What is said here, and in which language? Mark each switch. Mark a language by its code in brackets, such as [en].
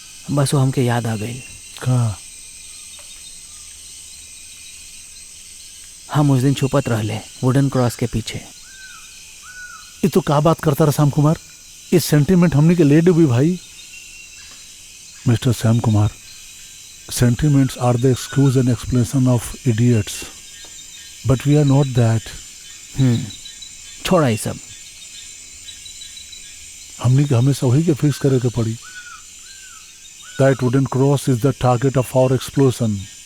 [bho] बस वो हमके याद आ गई। का? हम उस दिन छुपत रहले वुडन क्रॉस के पीछे। ये तो का बात करता रहा श्याम कुमार? इस सेंटिमेंट हमने के ले डूबी भाई। [en] Mister Shyam Kumar, sentiments are the excuse and explanation of idiots, but we are not that. [bho] छोड़ा ये सब। हमने के हमेशा वही के फिक्स करे के पड़ी। [en] That wooden cross is the target of our explosion.